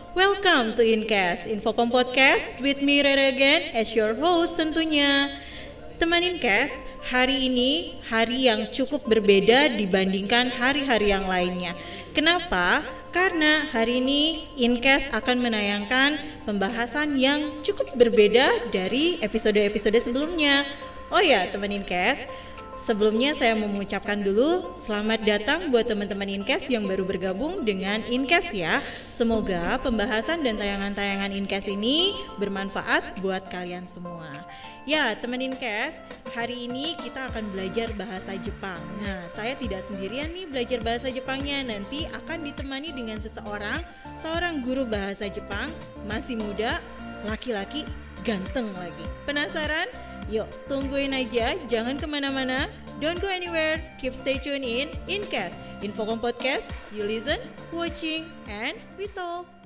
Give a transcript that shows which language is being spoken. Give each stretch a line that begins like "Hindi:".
English: Welcome to Inkes, Infocom Podcast with me Rere again as your host tentunya.
Indonesian: Teman Inkes, hari ini hari yang cukup berbeda dibandingkan hari-hari yang lainnya. Kenapa? Karena hari ini Inkes akan menayangkan pembahasan yang cukup berbeda dari episode-episode sebelumnya. Oh ya, teman Inkes, sebelumnya saya mau mengucapkan dulu selamat datang buat teman-teman Inkes yang baru bergabung dengan Inkes ya. Semoga pembahasan dan tayangan-tayangan Inkes ini bermanfaat buat kalian semua. Ya, teman Inkes, hari ini kita akan belajar bahasa Jepang. Nah, saya tidak sendirian nih belajar bahasa Jepangnya. Nanti akan ditemani dengan seorang guru bahasa Jepang, masih muda, laki-laki, ganteng lagi. Penasaran? Yuk, tungguin aja, jangan kemana-mana.
English: Don't go anywhere, keep stay tuned in Inkes, Infocom Podcast. You listen, watching, and we talk.